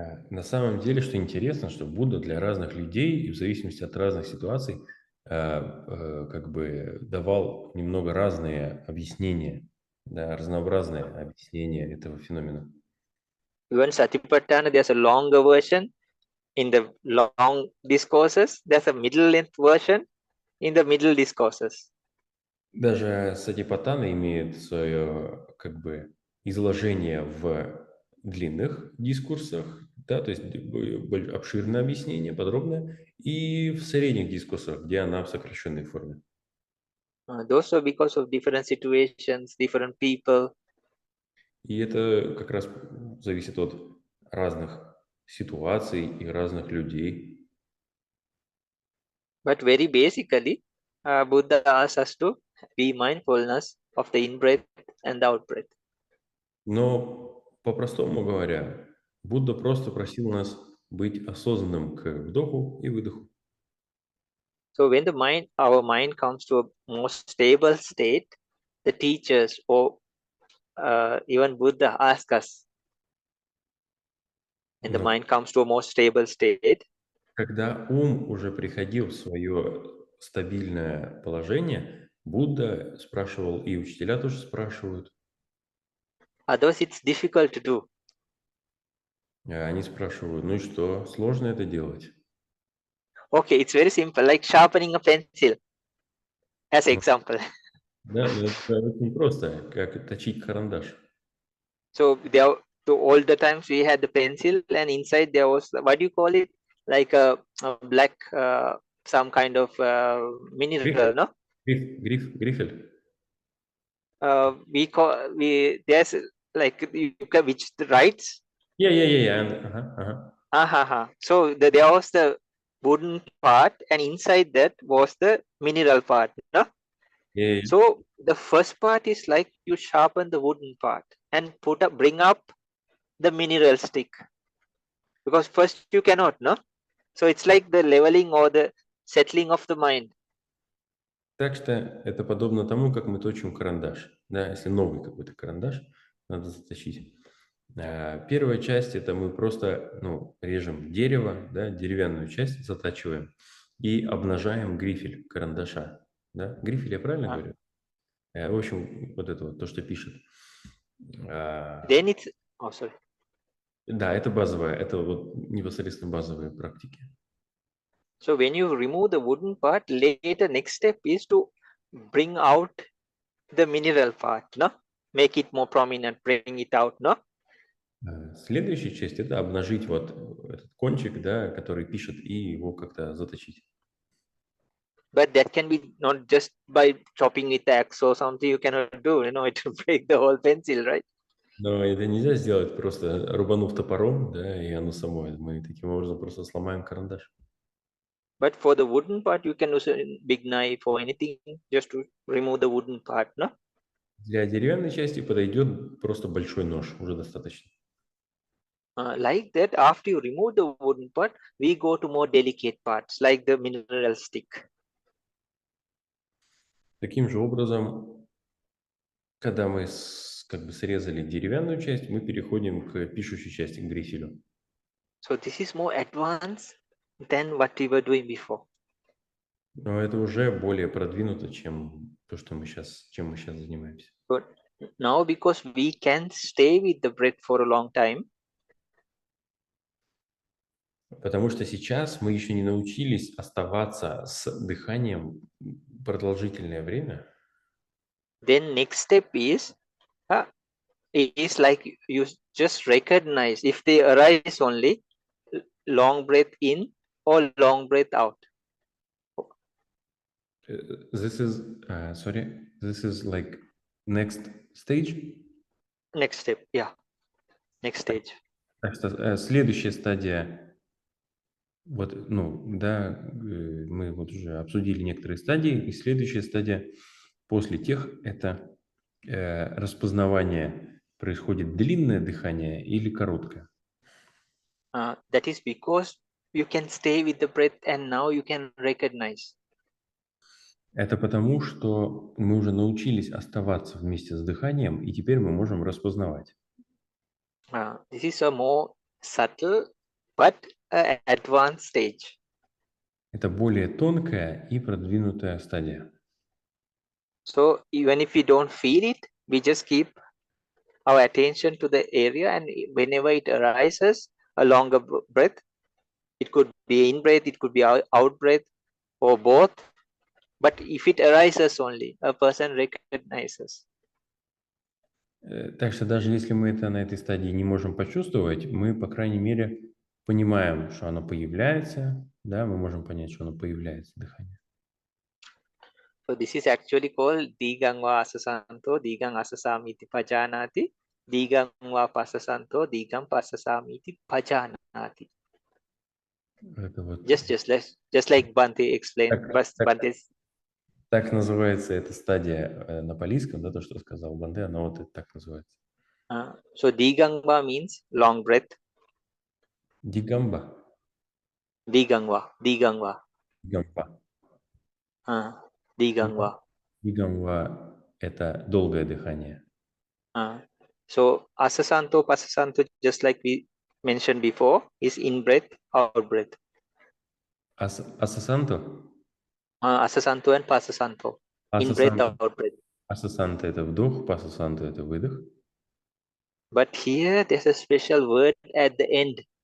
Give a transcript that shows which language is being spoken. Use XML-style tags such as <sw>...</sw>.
<ru>На самом деле, что интересно, что Будда для разных людей, и в зависимости от разных ситуаций, как бы давал немного разные объяснения, да, разнообразные объяснения этого феномена.</ru> <en>Even Satipatthana, there's a longer version in the long discourses. There's a middle length version in the middle discourses.</en> <ru>Даже Сатипаттана имеет свое как бы изложение в длинных дискурсах, да, то есть обширное объяснение, подробное, и в средних дискурсах, где она в сокращенной форме.</ru> <en>Those are because of different situations, different people.</en> <ru>И это как раз зависит от разных ситуаций и разных людей.</ru> <en>But very basically, Buddha asks us to be mindfulness of the in-breath and the out-breath.</en> <ru>Но, по-простому говоря, Будда просто просил нас быть осознанным к вдоху и выдоху.</ru> <en>So when our mind comes to a more stable state, the teachers or even Buddha ask us, when the mind comes to a more stable state,</en> <ru>когда ум уже приходил в свое стабильное положение, Будда спрашивал, и учителя тоже спрашивают.</ru> <en>Otherwise, it's difficult to do.</en> <ru>Они спрашивают, ну и что, сложно это делать?</ru> <en>Okay, it's very simple, like sharpening a pencil, as example.</en> <ru>Да, но это очень просто, как точить карандаш.</ru> <en>So all the times we had the pencil, and inside there was, what do you call it? Like a black, some kind of mineral, no?</en> <ru>Грифель.</ru> <en>There's like which writes. Yeah. So there was the wooden part, and inside that was the mineral part, no? Yeah. So the first part is like you sharpen the wooden part and bring up the mineral stick, because first you cannot, no? So it's like the leveling or the settling of the mind.</en> <ru>Так что это подобно тому, как мы точим карандаш. Да, если новый какой-то карандаш, надо заточить. Первая часть – это мы просто режем дерево, да, деревянную часть затачиваем и обнажаем грифель карандаша. Да? Грифель, я правильно говорю? В общем, вот это вот, то, что пишет.</ru> <en>Then it's... Oh, sorry.</en> <ru>Да, это базовая, это вот непосредственно базовые практики.</ru> <en>So when you remove the wooden part, later next step is to bring out the mineral part, no? Make it more prominent, bring it out, no?</en> <ru>Следующая часть – это обнажить вот этот кончик, да, который пишет, и его как-то заточить.</ru> <en>But that can be not just by chopping with the axe or something you cannot do, it will break the whole pencil, right?</en> <ru>Но это нельзя сделать просто рубанув топором, да, и оно само. Мы таким образом просто сломаем карандаш.</ru> <en>But for the wooden part, you can use a big knife or anything just to remove the wooden part, no?</en> <ru>Для деревянной части подойдет просто большой нож, уже достаточно.</ru> <en>Like that, after you remove the wooden part, we go to more delicate parts, like the mineral stick.</en> <ru>Таким же образом, когда мы как бы срезали деревянную часть, мы переходим к пишущей части, к грифелю.</ru> <en>So this is more advanced than what we were doing before.</en> <ru>Но это уже более продвинуто, чем то, чем мы сейчас занимаемся.</ru> <en>But now, because we can stay with the breath for a long time,</en> <ru>Потому что сейчас мы еще не научились оставаться с дыханием продолжительное время.</ru> <en>then next step is like you just recognize if they arise only, long breath in or long breath out. This is like next stage. Next step, yeah. Next stage.</en> <ru>Так что следующая стадия, вот, ну, да, мы вот уже обсудили некоторые стадии, и следующая стадия после тех – это распознавание, происходит длинное дыхание или короткое.</ru> <en>That is because you can stay with the breath and now you can recognize.</en> <ru>Это потому, что мы уже научились оставаться вместе с дыханием, и теперь мы можем распознавать.</ru> <en>This is a more subtle but advanced stage.</en> <ru>Это более тонкая и продвинутая стадия.</ru> <en>So even if we don't feel it, we just keep our attention to the area, and whenever it arises, a longer breath, it could be in breath, it could be out breath, or both. But if it arises only, a person recognizes.</en> <ru>Так что даже если мы это на этой стадии не можем почувствовать, мы, по крайней мере, понимаем, что оно появляется, да, мы можем понять, что оно появляется, дыхание.</ru> <en>So this is actually called</en> <pi>Digangva Asasanto, Digang Asasamiti Pajanati, Digangva Pasasanto, Digam Pasasamiti Pajanati.</pi> <ru>Это вот</ru> <en>Just like Bhante explained.</en> <ru>Так называется эта стадия на палийском, да, то, что сказал Бханте, оно вот так называется.</ru> <en>So Digangva means long breath.</en> <ru>Дигамба.</ru> <en>Digangva.</en> <ru>Дигамба.</ru> <en>Digangva.</en> <ru>Дигамба – это долгое дыхание.</ru> <en>So Asasanto, Pasasanto, just like we mentioned before, is in breath, out breath.</en> <ru>Асасанто?</ru> <en>Asasanto and Pasasanto. In breath, out breath.</en> <ru>Асасанто – это вдох, пасасанто – это выдох.</ru> <en>But here there's a special word at the end.</en>